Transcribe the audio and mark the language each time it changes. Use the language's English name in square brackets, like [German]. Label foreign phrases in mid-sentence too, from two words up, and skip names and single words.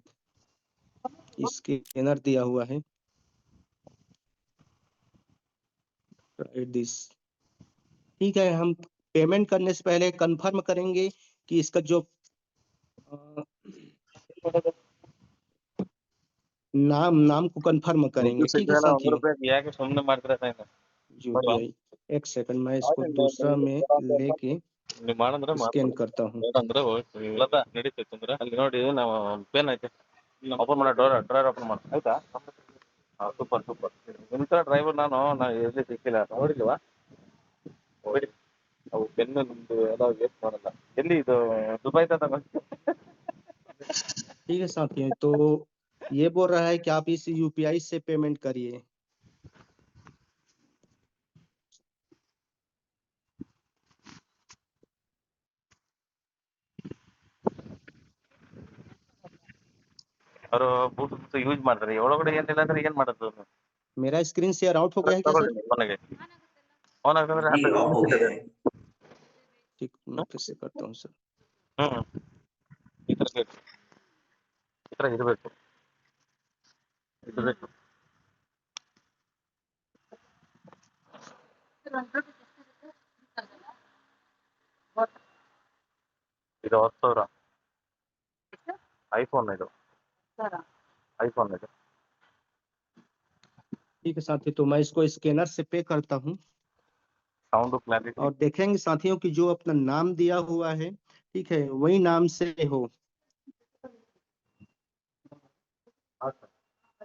[Hindi] स्कैनर दिया हुआ है, [English] right this, [Hindi] ठीक है। हम पेमेंट करने से पहले कंफर्म करेंगे कि इसका जो नाम को कंफर्म करेंगे, ठीक है साथियों। [Kannada] ಯಾಕೆ ಸುಮ್ಮನೆ ಮಾಡ್ತಾರೆ [Hindi] यूपीआई, एक सेकंड मैं इसको दूसरा में लेके [Kannada] ನೀವು ಮಾಡಂದ್ರೆ [Hindi] स्कैन करता हूँ। [Kannada] ಅಂದ್ರೆ ಇಲ್ಲದ ನಡೀತೈತೆ ಅಂದ್ರೆ ಅಲ್ಲಿ ನೋಡಿ ನಾವು ಪೇನ್ ಐತೆ ಓಪನ್ ಮಾಡ ಡ್ರೈವರ್ ಓಪನ್ ಮಾಡ ಆಯ್ತಾ [English] super super [Kannada] ಇಂಥ ಡ್ರೈವರ್ ನಾನು ಎಲ್ಲಿ ಸಿಕ್ಕಿಲ್ಲ ನೋಡಿಲ್ವಾ ನೋಡಿ ಅವು ಪೆನ್ನು ನಿಮ್ದು ಎಲ್ಲ ವೇಸ್ಟ್ ಮಾಡಲ್ಲ ಎಲ್ಲಿ ಇದು ದುಬೈ ತನಕ [Hindi] ठीक है साथियों, तो ये बोल रहा है कि आप इस यूपीआई से पेमेंट करिए। [Kannada] ಅವರು ಬ್ಲೂಟೂತ್ ಯೂಸ್ ಮಾಡ್ತಾರೆ ಒಳಗಡೆ ಏನಿಲ್ಲ ಅಂದ್ರೆ ಏನ್ ಮಾಡೋದು [Hindi] मेरा [English] screen share out [Hindi] हो गया है क्या सर? [Kannada] ಫೋನಿಗೆ ಫೋನ್ ಹಾಕಿದ್ರೆ [Hindi] जी ऑफ हो गया है। ठीक, मैं फिर से करता हूँ सर। [Kannada] ಈ ತರ ಬೇಕು ಈ ತರ ಇರಬೇಕು ಇರಬೇಕು ಇದು 10,000 ಐಫೋನ್ ಇದು ಐಫೋನ್ ಇದು [Hindi] ठीक है साथी, तो मैं इसको स्कैनर से पे करता हूँ [English] sound clarity [Hindi] और देखेंगे साथियों कि जो अपना नाम दिया हुआ है, ठीक है, वही नाम से हो।